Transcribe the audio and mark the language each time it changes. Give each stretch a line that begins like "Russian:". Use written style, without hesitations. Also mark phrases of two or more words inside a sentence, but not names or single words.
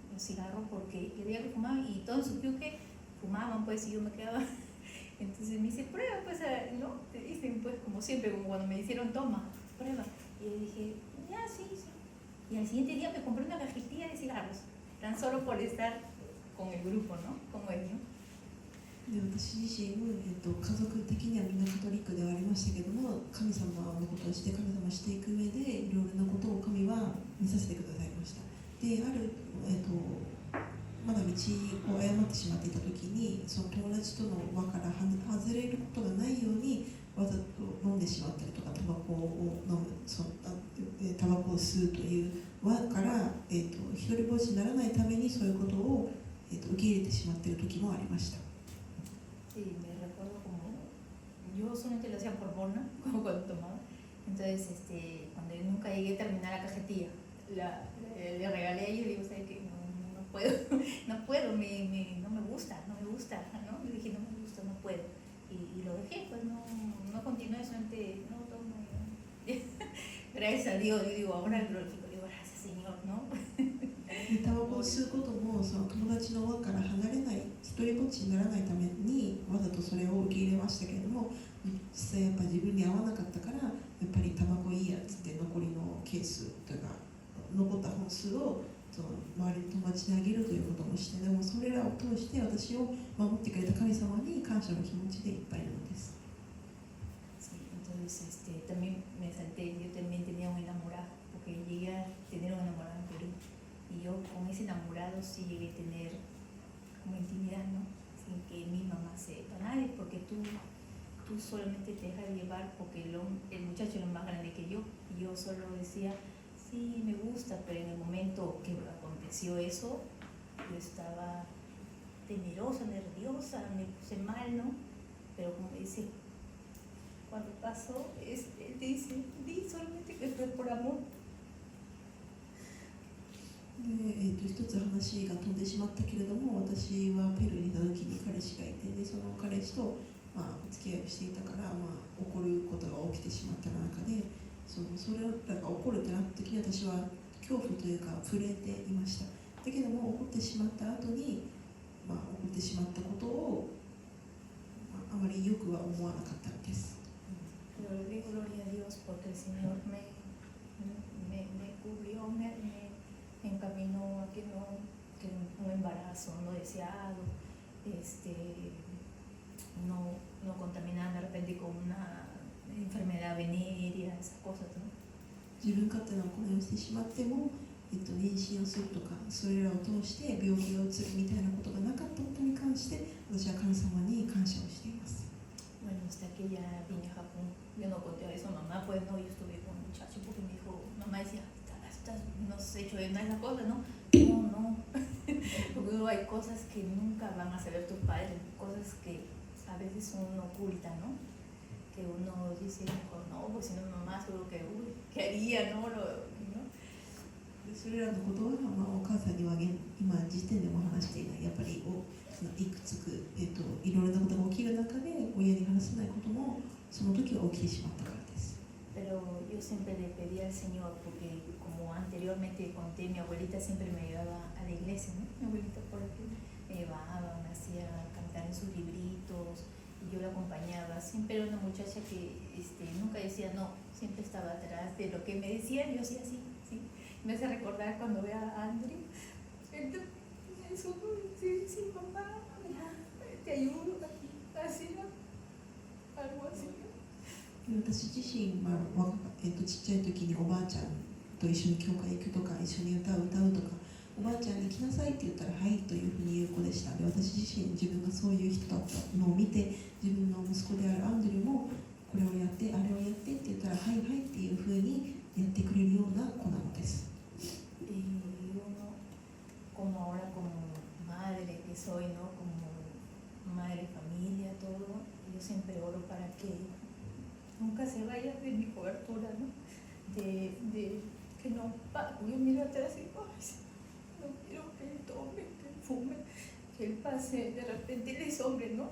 Spanish: Los cigarros porque quería que fumaban y todos en su que fumaban, pues, y yo me quedaba. Entonces me dice, prueba, pues, ¿no? Te dicen, pues, como siempre, como cuando me dijeron, toma, prueba. Y yo dije, ya, sí. Y al siguiente día me compré una cajetilla de cigarros, tan solo por estar con el grupo, ¿no? Como él, ¿no?
Japanese: で私自身、家族的にはみんなカトリックではありましたけども神様のことをして神様をしていく上でいろいろなことを神は見させてくださいました。でまだ道を誤ってしまっていた時にその友達との輪から外れることがないようにわざと飲んでしまったりとかタバコを吸うという輪から一人ぼっちにならないためにそういうことを受け入れてしまっている時もありました。
Spanish: Sí, me recuerdo como yo solamente lo hacía por bono, como cuando tomaba. Entonces, cuando yo nunca llegué a terminar la cajetilla, le regalé a ellos y digo, ¿sabes qué? No puedo, no me gusta, ¿no? Le dije, no me gusta, no puedo. Y lo dejé, pues no continué, solamente no tomo. Gracias a Dios, yo digo, ahora glorifico, digo, gracias Señor, ¿no?
Japanese: でタバコを吸うこともその友達の輪から離れない一人ぼっちにならないためにわざとそれを受け入れましたけれども、実際やっぱ自分に合わなかったからやっぱりタバコいいやつって残りのケースというか残った本数をその周りの友達にあげるということもして、でもそれらを通して私を守ってくれた神様に感謝の気持ちでいっぱいなのです。
Spanish: Sí, entonces también me salté, yo también tenía un enamorado, porque llegué a tener un enamorado en Perú. Y yo con ese enamorado sí llegué a tener como intimidad, ¿no? Sin que mi mamá sepa, nadie, porque tú solamente te dejas llevar porque el muchacho era más grande que yo. Y yo solo decía, sí, me gusta, pero en el momento que aconteció eso, yo estaba temerosa, nerviosa, me puse mal, ¿no? Pero como dice, cuando pasó, él te dice, di solamente que fue por amor.
Japanese: で一つ話が飛んでしまったけれども、私はペルーにいた時に彼氏がいて、でその彼氏と、お付き合いをしていたから、起こることが起きてしまった中で、それらが起こるってなった時に私は恐怖というか震えていました。だけども起こってしまった後に、起こってしまったことを、あまりよくは思わなかったのです。
Spanish: Pero le doy gloria a Dios porque el Señor me cubrió, me encaminó a que un embarazo no deseado, no contaminarme de repente con una enfermedad venérea, esas cosas, ¿no?
Japanese: 自分勝手な行いをしてしまっても、妊娠をするとかそれらを通して病気がうつるみたいなことがなかったことに関して私は神様に感謝をしています。
Spanish: Bueno, hasta que ya vine a Japón, yo no conté a eso, mamá, pues no, yo estuve con un muchacho porque me dijo, mamá decía, no has hecho nada de esas cosas, ¿no? No, porque hay cosas que nunca van a saber tus padres, cosas que a veces uno oculta, ¿no? Que uno dice, mejor no, pues si no mamá seguro que haría, ¿no?
Japanese: それらのことは、お母さんには今時点でも話していない。やっぱりいくつく、いろいろなことが起きる中で親に話せないこともその時は起きてしまったからです。
Spanish: Pero yo siempre le pedí al Señor, porque como anteriormente conté, mi abuelita siempre me ayudaba a la iglesia, ¿no? Mi abuelita por aquí me llevaba, me hacía cantar en sus libritos y yo la acompañaba. Siempre era una muchacha que nunca decía no, siempre estaba atrás de lo que me decían, yo hacía así, ¿sí? Me hace recordar cuando veo a Andrew, eso, sí, mamá, te ayudo aquí, así, ¿no? Algo así, ¿no?
Japanese: 私自身はちっちゃい時におばあちゃんと一緒に教会行くとか一緒に歌うとかおばあちゃんに来なさいって言ったらはいというふうに言う子でした。で私自身自分がそういう人だったのを見て自分の息子であるアンドリューもこれをやってあれをやってって言ったらはいはいっていうふうにやってくれるような子なのです。
Spanish: Uno, como ahora como madre que soy, ¿no? Como madre, familia, todo, yo siempre oro para que nunca se vaya de mi cobertura, ¿no? De que no, yo miro atrás y digo, no quiero que él tome, que él fume, que él pase, de repente él es hombre, ¿no?